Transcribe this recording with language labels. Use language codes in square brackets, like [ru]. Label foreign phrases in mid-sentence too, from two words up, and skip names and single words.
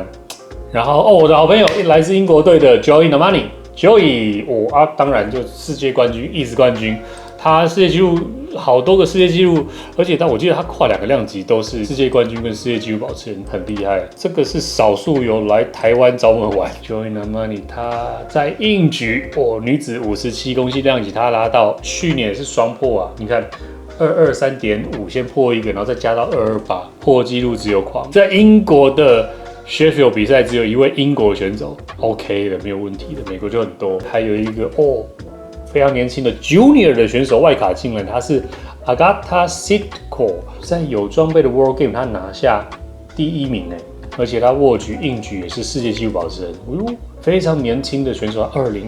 [zh] 然後我的好朋友來自英國隊的 Joey Nnamani。Joey， 當然就世界冠軍、一直冠軍，他世界紀錄好多個世界紀錄，而且我記得他跨2個量級都是世界冠軍跟世界紀錄保持人，很厲害。這個是少數有來台灣找我們玩。Joey Nnamani，他在硬舉女子57公斤量級，他拉到去年也是雙破啊，你看223.5先破一個，然後再加到228，破紀錄只有狂。在英國的Sheffield 比賽只有一位英國選手 ，OK 的，沒有問題的。美國就很多，還有一個非常年輕的 Junior 的選手外卡進人，他是 Agatha Sitko， 在有装備的 World Game 他拿下第1名而且他握舉硬舉也是世界紀錄保持人，非常年輕的選手